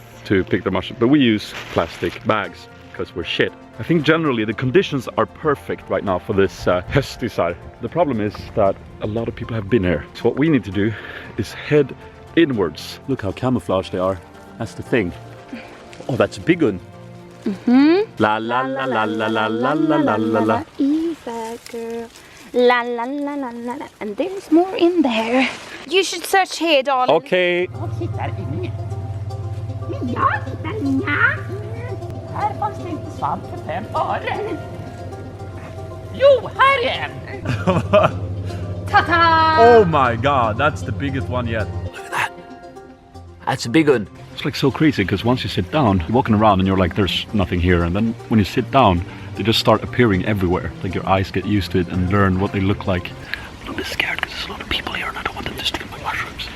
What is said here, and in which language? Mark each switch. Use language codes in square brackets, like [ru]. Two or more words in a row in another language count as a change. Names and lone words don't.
[en] To pick their mushrooms. But we use plastic bags because we're shit. I think generally the conditions are perfect right now for this POSTBOX. The problem is that a lot of people have been here. So what we need to do is head inwards. Look how camouflaged they are. That's the thing. Oh, that's a big one. La la la la la la la la la la la. Isa girl. La la la la la la. And there's more in there. You should search here, darling. Okay. [sv] Jag hittar inget. Men jag hittar inga. Här fanns det inte svamp för 5 öre. Jo, här är en. Ta-ta! [en] Oh my god, that's the biggest one yet. Look at that. That's a big one. It's like so crazy because once you sit down, you're walking around and you're like, there's nothing here. And then when you sit down, they just start appearing everywhere. Like your eyes get used to it and learn what they look like. But I'm a bit scared because there's a lot of people here and I don't want them to steal my mushrooms.